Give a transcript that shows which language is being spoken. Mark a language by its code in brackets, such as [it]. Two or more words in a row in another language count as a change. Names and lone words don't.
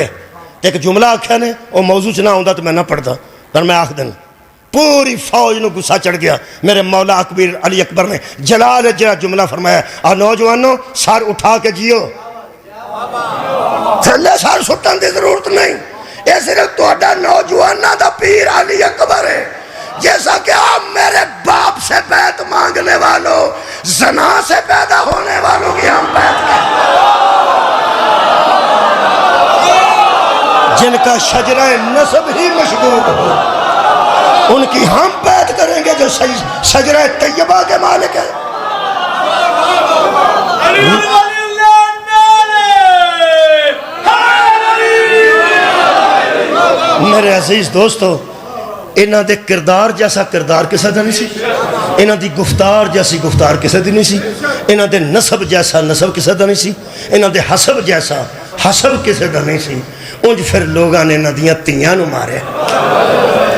[pa] ایک جملہ آکھیا نے وہ موضوع چ نہ ہوندا تو میں نہ پڑھتا, پر میں آکھ دیں پوری فوج نو غصہ چڑھ گیا. میرے مولا اکبر علی اکبر نے جلال جرا جملہ فرمایا, [ur] نوجوانوں سر اٹھا کے جیو, [pa] تھلے سر سٹن دی ضرورت نہیں. [ur] یہ صرف [pa] تہاڈا نوجواناں دا پیر علی اکبر ہے. [ur] جیسا کہ آپ میرے باپ سے بیعت مانگنے والوں, زنا سے پیدا ہونے والوں کی ہم بیعت کرتے ہیں. جن کا شجرہ نسب ہی مشغول ہو ان کی ہم بیعت کریں گے جو شجرہ طیبہ کے مالک ہے. [pa] میرے عزیز دوستو, انہاں دے کردار جیسا کردار کسے دا نہیں سی, انہاں دی گفتار جیسی گفتار کسے دی نہیں سی, انہاں دے نسب جیسا نسب کسے دا نہیں سی, انہاں دے حسب جیسا حسب کسے دا نہیں سی. انج پھر لوگاں نے انہاں دیاں تیاں نو مارے.